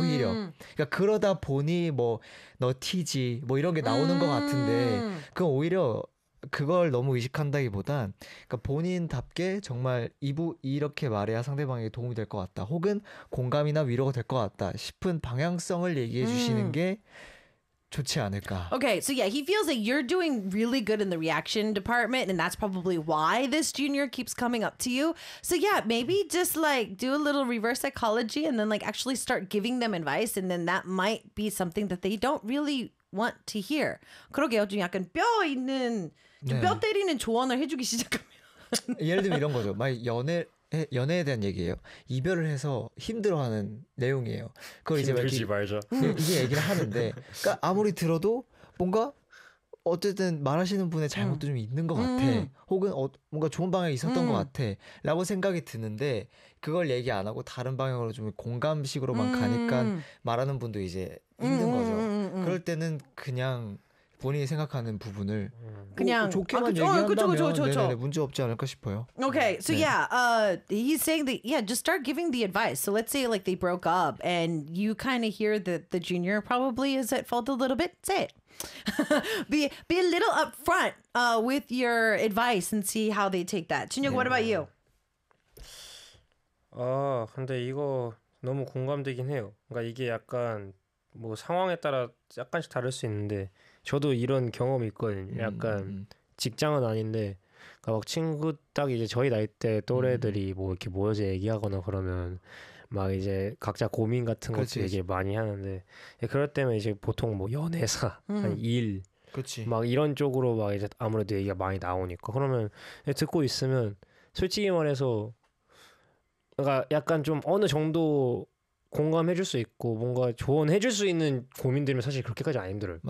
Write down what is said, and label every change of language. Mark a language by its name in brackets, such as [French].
[Korean] 오히려 그러니까 그러다 보니 뭐 너 티지 뭐 이런 게 나오는 것 같은데 그건 오히려 그걸 너무 의식한다기보단 그러니까 본인답게 정말 이렇게 말해야 상대방에게 도움이 될 것 같다 혹은 공감이나 위로가 될 것 같다 싶은 방향성을 얘기해 주시는 게 좋지 않을까. [English] Okay, so yeah, he feels like you're doing really good in the reaction department, and that's probably why this junior keeps coming up to you. So yeah, maybe just like do a little reverse psychology and then like actually start giving them advice, and then that might be something that they don't really want to hear. [Korean] 그러게요, 좀 약간 뼈 때리는 조언을 해주기 시작하면. 예를 들면 이런 거죠. 막 연애에 대한 얘기예요. 이별을 해서 힘들어하는 내용이에요. 그걸 이제 들지 말자. 이게 얘기를 하는데, 그러니까 아무리 들어도 뭔가 어쨌든 말하시는 분의 잘못도 좀 있는 것 같아. 혹은 뭔가 좋은 방향이 있었던 것 같아.라고 생각이 드는데 그걸 얘기 안 하고 다른 방향으로 좀 공감식으로만 가니까 말하는 분도 이제 힘든 거죠. 그럴 때는 그냥 본인이 생각하는 부분을 그냥 좋게만 얘기한다면 그쵸. 문제 없지 않을까 싶어요. [English] Okay, so 네. He's saying that yeah, just start giving the advice. So let's say like they broke up and you kind of hear that the junior probably is at fault a little bit. Say it. be a little upfront with your advice and see how they take that. Junyoung, what about you? [Korean] 근데 이거 너무 공감되긴 해요. 그러니까 이게 약간 뭐 상황에 따라 약간씩 다를 수 있는데. 저도 이런 경험이 있거든요. 약간 직장은 아닌데 그러니까 막 친구 딱 이제 저희 나이 때 또래들이 뭐 이렇게 모여서 얘기하거나 그러면 막 이제 각자 고민 같은 것도 얘기를 많이 하는데 그럴 때면 이제 보통 뭐 연애사 일 막 이런 쪽으로 막 이제 아무래도 얘기가 많이 나오니까 그러면 듣고 있으면 솔직히 말해서 그러니까 약간 좀 어느 정도 공감해 줄 수 있고 뭔가 조언해 줄 수 있는 고민들이면 사실 그렇게까지 안 힘들어요.